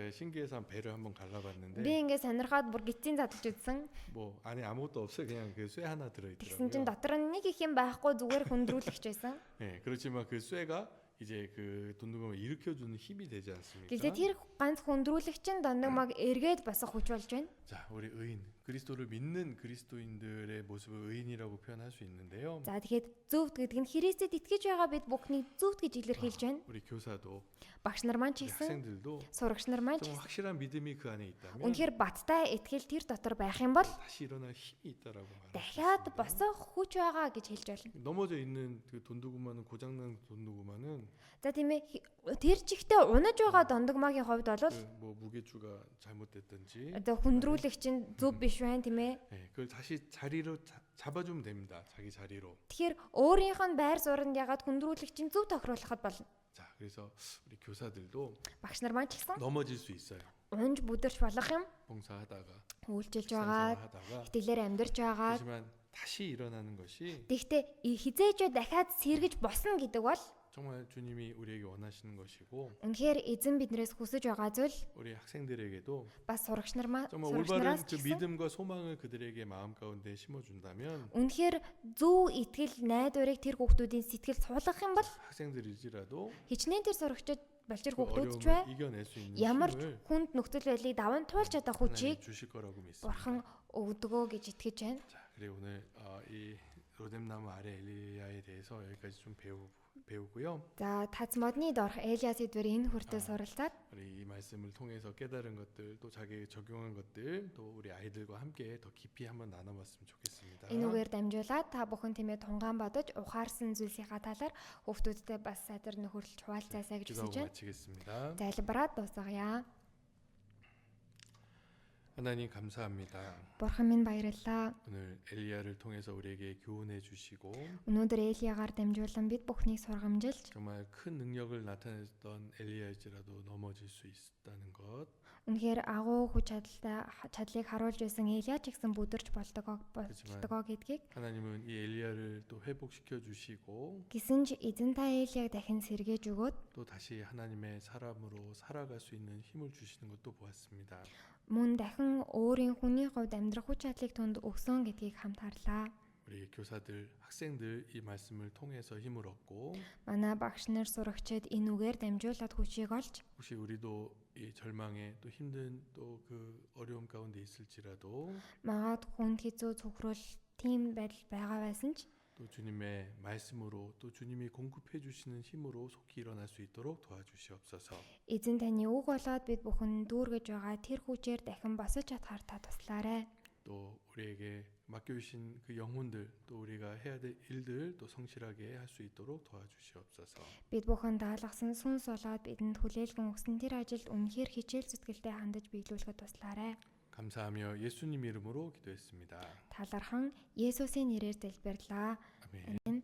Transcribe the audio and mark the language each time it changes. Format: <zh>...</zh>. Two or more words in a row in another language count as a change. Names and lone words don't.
<ko>제가 신기해서 배를 한번 갈라봤는데</ko> <mn>Би ингээд сонирхоод бүр гизийн задлж үзсэн.</mn> <ko>뭐 안에 아무것도 없어요. 그냥 그 쇠 하나</ko> <mn>Тэгсэн</mn> <ko>들어있더라고요.</ko> <mn>чин дотор нь нэг их юм байхгүй зүгээр хүндрүүлэгч байсан.</mn> <ko>네, 그렇지만 그 쇠가 이제 그 돈드그마 일으켜주는 힘이 되지 않습니까?</ko> <mn>Гэхдээ тэр ганц хүндрүүлэгч нь дондогмоог эргээд босох хүч болж байна.</mn> <ko>자, 우리 의인, 그리스도를 믿는 그리스도인들의 모습을 의인이라고 표현할 수 있는데요.</ko> <mn>За тэгэхээр зөвд гэдэг нь Христэд итгэж байгаа бид бүхнийг зөвд гэж илэрхийлж байна.</mn> <ko>우리 교사도,</ko> <mn>Багш нар маань ч</mn> <ko>우리</ko> <mn>гэсэн,</mn> <ko>학생들도</ko> <mn>сурагч нар маань ч</mn> <ko>좀</ko> <mn>гэсэн</mn> <ko>확실한 믿음이 그 안에 있다면</ko> <mn>үнэхээр баттай итгэл тэр дотор байх юм бол</mn> <ko>다시 일어날 힘이 있다라고 말합니다.</ko> <mn>дахиад босох хүч байгаа гэж хэлж байна.</mn> <ko>넘어져 있는 그 돈드그마는 고장난 돈드그마는</ko> <mn>За тийм ээ тэр чигтээ унаж байгаа дондогмогийн хувьд бол</mn> <ko>뭐 무게추가 잘못됐든지</ko> <mn>одоо хүндрүүлэгч нь зөв биш байна тийм ээ.</mn> <ko>네, 그걸 다시 자리로 잡아주면 됩니다. 자기 자리로.</ko> <mn>Тэгэхээр өөрийнх нь байр суурьнд ягаад хүндрүүлэгч нь зөв тохируулахад болно.</mn> <ko>자, 그래서 우리 교사들도</ko> <mn>Багш нар маань ч гэсэн</mn> <ko>넘어질 수 있어요.</ko> <mn>унж бүдэрч болох юм</mn> <ko>봉사하다가</ko> <mn>үйлчилж</mn> <ko>식사</ko> <mn>байгаа,</mn> <ko>생활하다가</ko> <mn>итгэлээр амьдарч байгаа.</mn> <ko>하지만 다시 일어나는 것이</ko> <mn>Тэгвэл хизээч дахиад сэргэж босно гэдэг бол</mn> <ko>정말 주님이 우리에게 원하시는 것이고</ko> <mn>үнэхээр эзэн биднээс хүсэж байгаа зүйл</mn> <ko>우리 학생들에게도</ko> <mn>бас сурагч</mn> <ko>정말 올바른</ko> <mn>сурагчнараас</mn> <ko>그</ko> <mn>ч гэсэн</mn> <ko>믿음과 소망을 그들에게 마음 가운데 심어준다면</ko> <mn>үнэхээр зөв итгэл найдварыг тэр хүүхдүүдийн сэтгэл суулгах юм бол</mn> <ko>학생들일지라도</ko> <mn>хичнээн тэр сурагчид балчир</mn> <ko>그</ko> <mn>хүүхдүүд ч</mn> <ko>어려움을</ko> <mn>бай</mn> <ko>이겨낼 수 있는</ko> <mn>ямар ч</mn> <ko>힘을</ko> <mn>хүнд нөхцөл байдлыг даван туулж чадах</mn> <ko>하나님</ko> <mn>хүчийг</mn> <ko>주실 거라고 믿습니다.</ko> <mn>бурхан өгдөгөө гэж итгэж байна.</mn> <ko>자, 그래 오늘 이 로뎀나무 아래 엘리야에 대해서 여기까지 좀 배우고요.</ko> <mn>За тац модны дорх Элиас эдвэр энэ хүртэл суралцаад</mn> <ko>우리 이 말씀을 통해서 깨달은 것들 또 자기에게 적용한 것들 또 우리 아이들과 함께 더 깊이 한번 나눠봤으면 좋겠습니다.</ko> <mn>энэ үгээр дамжуулаад та бүхэн тиймээ тунгаан бодож ухаарсан зүйлсийнхаа талаар хүүхдүүдтэй бас сайтар нөхөрлөж хуваалцаасаа гэж хүсэж</mn> <ko>기도하고</ko> <mn>байна.</mn> <ko>마치겠습니다.</ko> <mn>Залбираад дуусгая.</mn> <ko>하나님 감사합니다.</ko> <mn>Бурхан минь баярлалаа.</mn> <ko>오늘 엘리야를 통해서 우리에게 교훈해 주시고</ko> <mn>Өнөөдөр Элиягаар дамжуулан бид бүхнийг сургамжилж</mn> <ko>정말 큰 능력을 나타냈던 엘리야일지라도 넘어질 수 있다는 것.</ko> <mn>үнэхээр агуу хүч чадлыг харуулж байсан Элия ч гэсэн бүдэрч болдгоо гэдгийг</mn> <ko>하나님은 이 엘리야를 또 회복시켜 주시고</ko> <mn>гисэн ч эзэн та Элияг дахин сэргээж өгөөд</mn> <ko>또 다시 하나님의 사람으로 살아갈 수 있는 힘을 주시는 것도 보았습니다.</ko> <mn>мөн дахин өөрийн хүний хувьд амьдрах хүч чадлыг түнд өгсөн гэдгийг хамт харлаа.</mn> <ko>우리 교사들, 학생들 이 말씀을 통해서 힘을 얻고</ko> <mn>Манай багш нар сурагчид энэ үгээр дамжуулаад хүчийг олж</mn> <ko>혹시 우리도 이 절망에 또 힘든 또 그 어려움 가운데 있을지라도</ko> <mn>магаад хүнд хэцүү цөхрөл тийм байдал байгаа байсан ч</mn> <ko>또 주님의 말씀으로 또 주님이 공급해 주시는 힘으로 속히 일어날 수 있도록 도와주시옵소서.</ko> <mn>эзэн таны үг болоод бид бүхэн дүүргэж байгаа тэр хүчээр дахин босож чадхаар та туслаарай.</mn> <ko>또 우리에게 맡겨주신 그 영혼들 또 우리가 해야 될 일들 또 성실하게 할 수 있도록 도와주시옵소서.</ko> <mn>Бид бүхэн даалгасан сүнс болоод бидэнд хүлээлгэн өгсөн тэр ажилд үнэхээр хичээл зүтгэлтэй хандаж биелүүлэхэд туслаарай.</mn> <ko>감사하며 예수님 이름으로 기도했습니다.</ko> <mn>Талархан Есүсийн нэрээр залбирлаа.</mn> <ko>아멘.</ko>